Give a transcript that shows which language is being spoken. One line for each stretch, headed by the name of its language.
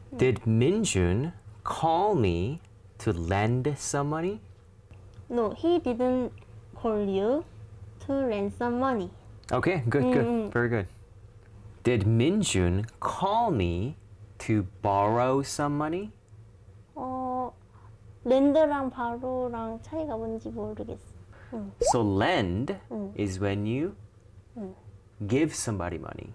English: Did Minjun call me to lend some money? No, he didn't call you. to lend some money. Okay, good, good. Very good. Did Minjun call me to borrow some money?
Korean: 렌드랑 바로랑 차이가 뭔지 모르겠어.
English: So lend is when you give somebody money.